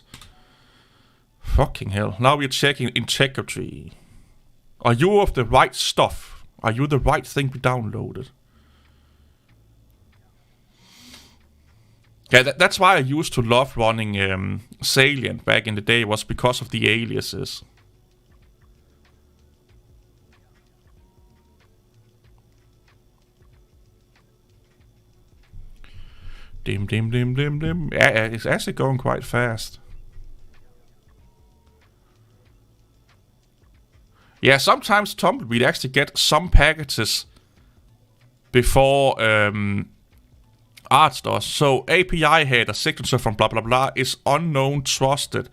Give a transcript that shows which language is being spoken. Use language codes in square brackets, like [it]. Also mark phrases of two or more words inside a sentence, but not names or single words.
[en] Fucking hell. Now we're checking integrity. Are you of the right stuff? Are you the right thing we downloaded? Yeah, that's why I used to love running Salient back in the day, was because of the aliases. Dim, dim, dim, dim, dim. Yeah, it's actually going quite fast. Yeah, sometimes Tumbleweed actually get some packages before Arts does. So API header signature from blah blah blah is unknown trusted.